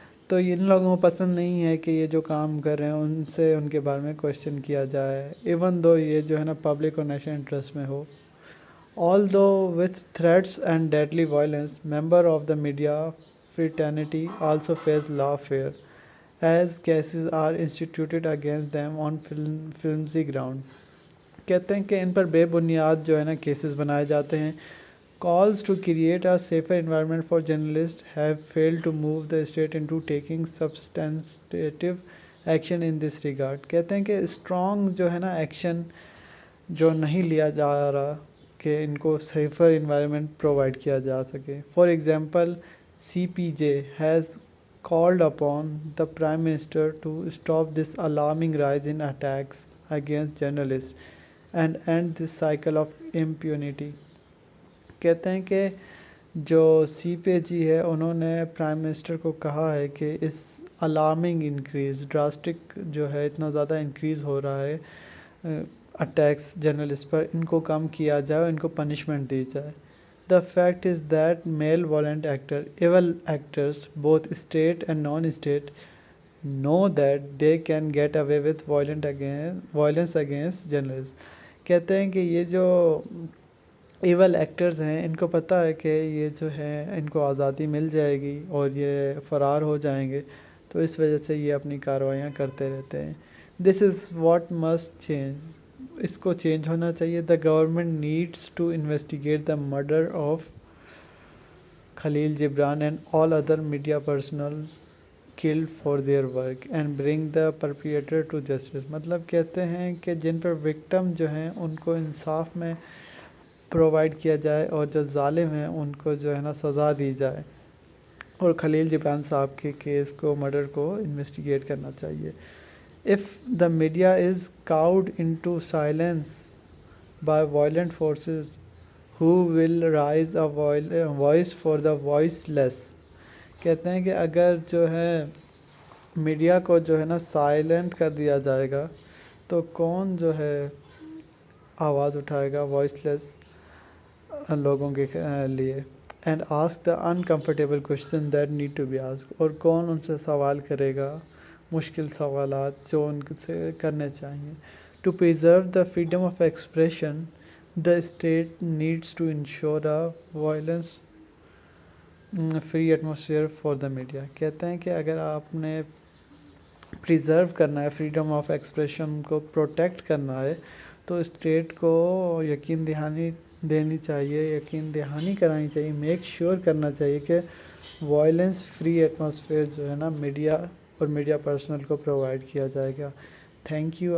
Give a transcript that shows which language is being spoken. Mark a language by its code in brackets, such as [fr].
[ur] تو ان لوگوں کو پسند نہیں ہے کہ یہ جو کام کر رہے ہیں ان سے ان کے بارے میں کوشچن کیا جائے، ایون دو یہ جو ہے نا پبلک اور نیشنل انٹرسٹ میں ہو. [en] Although with threats and deadly violence, members of the media fraternity also face lawfare, as cases are instituted against them on flimsy ground. [ur] کہتے ہیں کہ ان پر بے بنیاد جو ہے نا کیسز بنائے جاتے ہیں. [en] Calls to create a safer environment for journalists have failed to move the state into taking substantive action in this regard. [ur] کہتے ہیں کہ اسٹرانگ جو ہے نا ایکشن جو نہیں لیا جا رہا کہ ان کو سیفر انوائرمنٹ پرووائڈ کیا جا سکے. [en] For example C P J has called upon the Prime Minister to stop this alarming rise in attacks against journalists, and end this cycle of impunity. [ur] کہتے ہیں کہ جو سی پی جی ہے انہوں نے پرائم منسٹر کو کہا ہے کہ اس الارمنگ انکریز ڈراسٹک جو ہے اتنا زیادہ انکریز ہو رہا ہے اٹیکس جرنلسٹ پر، ان کو کم کیا جائے اور ان کو پنشمنٹ دی جائے. [en] The fact is that male violent actors, evil actors, both state and non-state, know that they can get away with violence against journalists. [ur] کہتے ہیں کہ یہ جو ایول ایکٹرز ہیں ان کو پتہ ہے کہ یہ جو ہے ان کو آزادی مل جائے گی اور یہ فرار ہو جائیں گے، تو اس وجہ سے یہ اپنی کارروائیاں کرتے رہتے ہیں. [en] This is what must change. [ur] اس کو چینج ہونا چاہیے. [en] The government needs to investigate the murder of Khalil Jibran and all other media personnel killed for their work and bring the perpetrator to justice. [ur] مطلب کہتے ہیں کہ جن پر وکٹم جو ہیں ان کو انصاف میں پرووائڈ کیا جائے اور جو ظالم ہیں ان کو جو ہے نا سزا دی جائے، اور خلیل جبران صاحب کے کیس کو مرڈر کو انویسٹیگیٹ کرنا چاہیے. [en] If the media is cowed into silence by violent forces, who will raise a voice for the voiceless? [ur] کہتے ہیں کہ اگر جو ہے میڈیا کو جو ہے نا سائلنٹ کر دیا جائے گا تو کون جو ہے آواز اٹھائے گا وائس لیس لوگوں کے لیے. [en] And ask the uncomfortable question that need to be ask. [ur] اور کون ان سے سوال کرے گا مشکل سوالات جو ان سے کرنے چاہیے. [en] To preserve the freedom of expression the state needs to ensure a violence free atmosphere for the media. [ur] کہتے ہیں کہ اگر آپ نے پریزرو کرنا ہے فریڈم آف ایکسپریشن کو پروٹیکٹ کرنا ہے تو اسٹیٹ کو یقین دہانی دینی چاہیے، یقین دہانی کرانی چاہیے، میک شیور کرنا چاہیے کہ وائلنس فری ایٹماسفیئر جو ہے نا میڈیا اور میڈیا پرسنل کو پرووائڈ کیا جائے گا. Thank you.